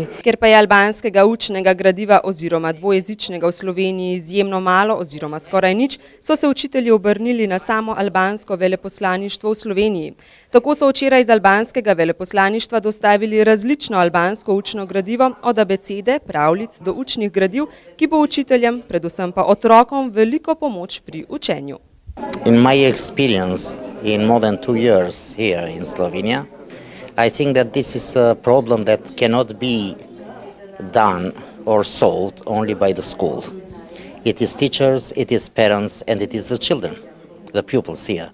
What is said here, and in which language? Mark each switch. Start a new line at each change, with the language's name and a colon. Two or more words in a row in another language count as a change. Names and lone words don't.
Slovenian: Ker pa je albanskega učnega gradiva oziroma dvojezičnega v Sloveniji izjemno malo oziroma skoraj nič, so se učitelji obrnili na samo albansko veleposlaništvo v Sloveniji. Tako so včeraj iz albanskega veleposlaništva dostavili različno albansko učno gradivo, od abecede, pravljic do učnih gradiv, ki bo učiteljem, predvsem pa otrokom, veliko pomoč pri učenju.
English: In my experience in more than 2 years here in Slovenia, I think that this is a problem that cannot be done or solved only by the school. It is teachers, it is parents, and it is the children, the pupils here.